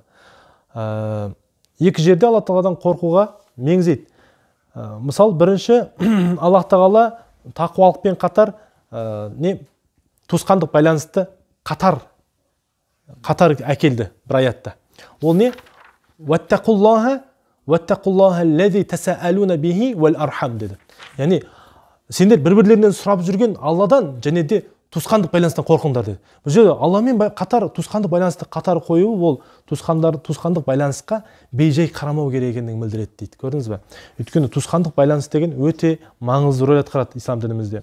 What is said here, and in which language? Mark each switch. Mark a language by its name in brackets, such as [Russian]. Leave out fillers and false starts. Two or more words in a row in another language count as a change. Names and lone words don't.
[Kazakh] Екі жерде Аллах Тағаладан қорқуға меңзейді. Мысалы, бірінші Аллах Тағала тақуалықпен қатар туысқандық байланысты қатар әкелді бір аятта. Ол не? [Arabic] واتقوا الله الذي تساءلون به والأرحام [Kazakh] деді. Яғни сендер бір-бірлерінен сұрап жүрген Алладан және де туысқандық байланыстан қорқыңдар деді. Бұл жерде Алламен қатар туысқандық байланысты қатар қою, ол туысқандық байланысқа бейжай қарамау керек екендігін білдіреді дейді. Көрдіңіз бе? Өйткені туысқандық байланыс деген өте маңызды рөл атқарады ислам дінімізде.